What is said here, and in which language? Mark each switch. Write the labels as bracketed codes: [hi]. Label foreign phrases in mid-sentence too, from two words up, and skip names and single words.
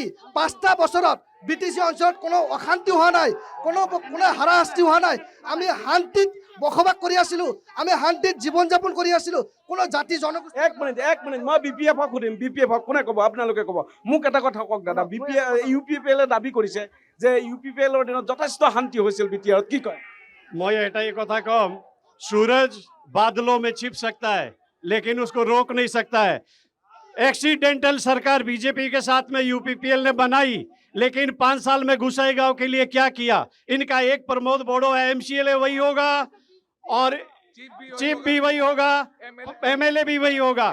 [as] 5টা বছৰত BTC অঞ্চলত কোনো অশান্তি হোৱা নাই, কোনো হাৰাশাস্তি হোৱা নাই। আমি শান্তিত বসবাস কৰি আছিলোঁ, আমি শান্তিত জীৱন যাপন কৰি আছিলোঁ। কোনো জাতি জনগোষ্ঠী এক মিনিট মই BPF-ক সুধিম। BPF-ক কোনে ক'ব? আপোনালোকে ক'ব। মোক এটা কথা কওক দাদা, UPPL-এ দাবী কৰিছে যে UPPL-ৰ দিনত যথেষ্ট শান্তি হৈছিল। BTR-ত কি কয়? মই এটাই কথা কম, [hi] सूरज बादलों में छिप सकता है लेकिन उसको रोक नहीं सकता है। एक्सीडेंटल सरकार बीजेपी के साथ में UPPL ने बनाई, लेकिन 5 साल में गोसाईगांव के लिए क्या किया? इनका एक प्रमोद बोड़ो है, MCLA वही होगा और चीफ भी वही होगा, MLA भी वही होगा।